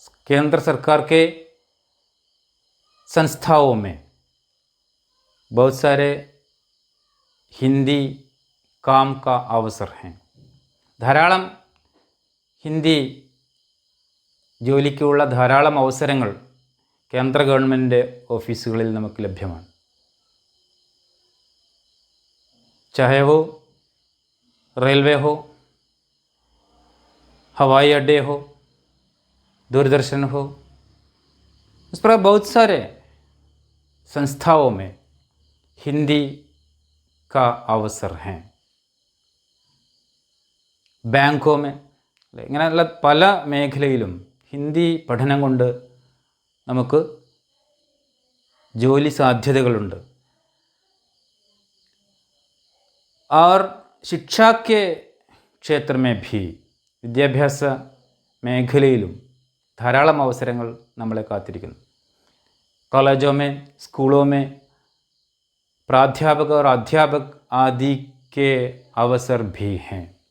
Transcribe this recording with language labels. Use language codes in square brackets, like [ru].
[ml] കേന്ദ്ര സർക്കാർ [hi] के संस्थाओं में बहुत सारे हिंदी काम का अवसर हैं. [ml] ധാരാളം ഹിന്ദി ജോലിക്കുള്ള ധാരാളം അവസരങ്ങൾ കേന്ദ്ര ഗവൺമെൻറ് ഓഫീസുകളിൽ നമുക്ക് ലഭ്യമാണ്. [hi] चाहे वो रेलवे हो, हवाई अड्डे हो, दूरदर्शन हो, इस पर बहुत सारे संस्थाओं में हिंदी का अवसर हैं. [ml] ബാങ്കോ में ഇങ്ങനെയുള്ള പല മേഖലയിലും ഹിന്ദി പഠനം കൊണ്ട് നമുക്ക് ജോലി സാധ്യതകളുണ്ട്. [hi] और शिक्षा के क्षेत्र में भी [ml] വിദ്യാഭ്യാസ മേഖലയിലും ധാരാളം അവസരങ്ങൾ നമ്മളെ കാത്തിരിക്കുന്നു. [hi] कॉलेजों में, स्कूलों में प्राध्यापक और अध्यापक आदि के अवसर भी हैं.